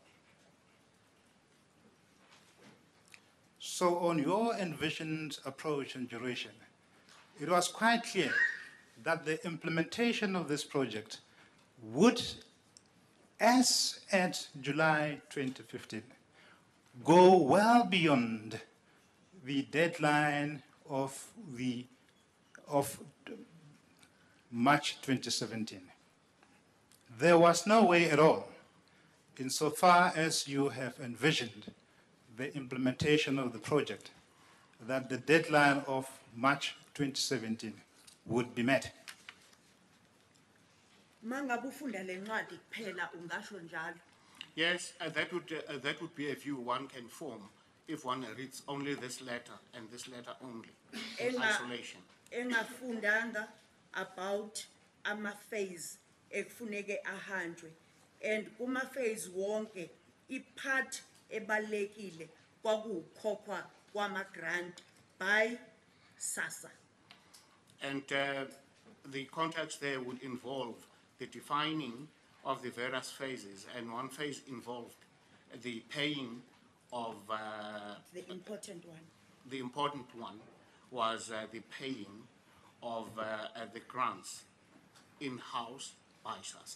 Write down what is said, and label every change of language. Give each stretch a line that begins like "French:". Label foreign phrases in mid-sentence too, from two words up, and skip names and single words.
English: So on your envisioned approach and duration, it was quite clear that the implementation of this project would, as at July 2015, go well beyond the deadline of March 2017. There was no way at all, insofar as you have envisioned the implementation of the project, that the deadline of March 2017 would be met.
Zulu: Mangabe ufunda le ncwadi kuphela ungasho njalo.
English: Yes, that would be a view one can form if one reads only this letter and this letter only in isolation.
Zulu: Engafundanga about ama-phase ekufuneke ahanjwe, and kuma-phase wonke ipart ebalekile kwakuwukhokhwa kwama-grant by SASSA.
English: And the context there would involve the defining of the various phases, and one phase involved the paying of The important one. the important one was the paying of the grants in-house by SASSA.